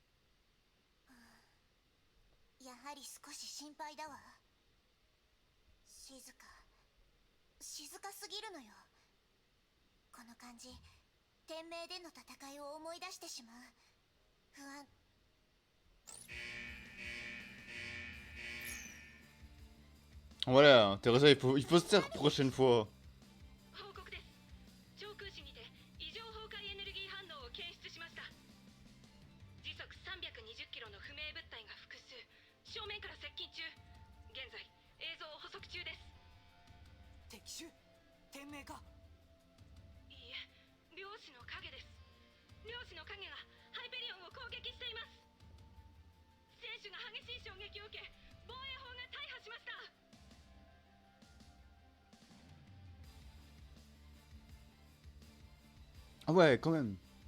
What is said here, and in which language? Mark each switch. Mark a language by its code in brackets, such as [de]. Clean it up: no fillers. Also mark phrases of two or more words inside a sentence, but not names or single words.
[ja] やはり少し心配だわ。静かすぎるのよ。この感じ、天命での戦いを思い出してしまう。不安。 [fr] Voilà, Teresa, il faut se taire prochaine fois. [ja] 報告です。長空市にて異常崩壊エネルギー反応を検出しました。時速320キロの不明物体が複数、正面から接近中。現在映像を捕捉中です。敵手？天命か？いいえ、漁師の影です。漁師の影がハイペリオンを攻撃しています。選手が激しい衝撃を受け、防衛砲が大破しました。 [fr] Ah ouais, quand même.